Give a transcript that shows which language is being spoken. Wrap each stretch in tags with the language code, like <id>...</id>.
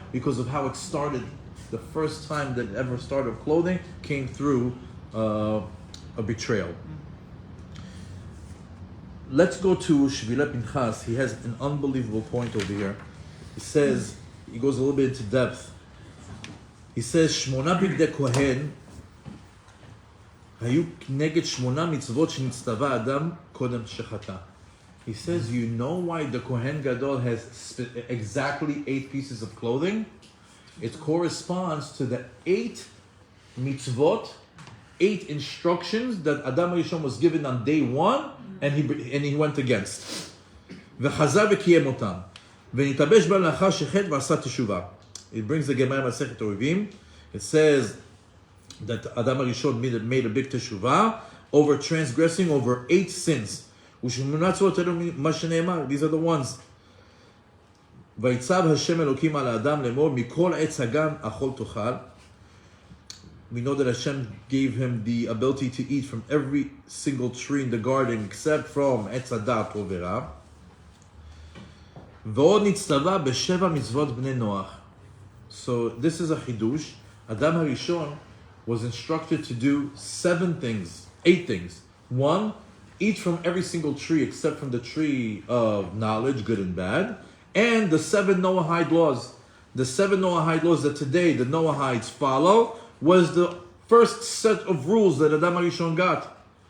<en>Because of how it started. The first time that ever started clothing came through a betrayal. Let's go to Shvila Pinchas. He has an unbelievable point over here. He goes a little bit into depth.</en> <he>He says, Shmona bigdei kohen היו נגד 8 מצוות שנצטווה אדם קודם שחטא.</he> <en>He says, you know why the Kohen Gadol has exactly 8 pieces of clothing? It corresponds to the 8 mitzvot, 8 instructions that Adam Rishon was given on day 1, and he went against.</en> <he>וחזר וקיים אותם. ונתלבש בהם לאחר שחטא ועשה תשובה.</he> <en>It brings the Gemara Masechet Orivim. It says that Adam Rishon made a big teshuvah over transgressing over 8 sins. These are the ones.</en> <he>ויצב השם אלוקים על האדם לאמור מכל עץ הגן אכול תאכל.</he> <en>We know that Hashem gave him the ability to eat from every single tree in the garden except from עץ הדת ורע.</en> <he>ועוד נצטווה בשבע מצוות בני נוח.</he> <en>So this is a chidush. Adam HaRishon was instructed to do 8 things. 1, eat from every single tree except from the tree of knowledge, good and bad, and the 7 Noahide laws. The 7 Noahide laws that today the Noahides follow was the first set of rules that Adam HaRishon got.</en>